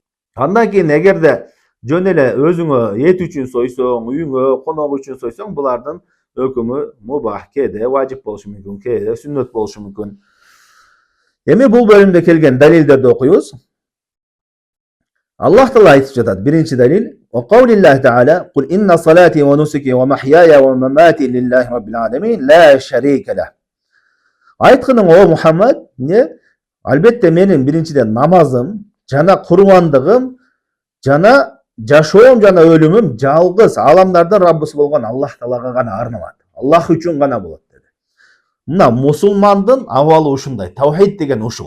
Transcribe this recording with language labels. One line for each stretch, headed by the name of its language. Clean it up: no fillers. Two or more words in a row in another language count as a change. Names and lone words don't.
Kyrgyz: Андан кийин эгерде жөн эле өзүңө эт үчүн сойсоң, үйүңө, конок үчүн сойсоң, булардын өкүмү мубах, кээде важип болушу мүмкүн, кээде сүннөт болушу мүмкүн. Эми бул бөлүмдө келген далилдерди окуйбуз. Аллах Таала айтып жатат. Биринчи далил:
Arabic: "وقول الله تعالى قل إن صلاتي ونسكي ومحياي ومماتي لله رب العالمين لا شريك له."
Kyrgyz: Айткының о Мухаммад, не? Албетте менин биринчиден намазым, жана курбандыгым, жана жашоом жана өлүмүм жалгыз аламдардын Раббысы болгон Аллах Таалага гана арналат. Аллах үчүн гана болот деди. Мына мусулмандын абалы ушундай. Таухид деген ушул.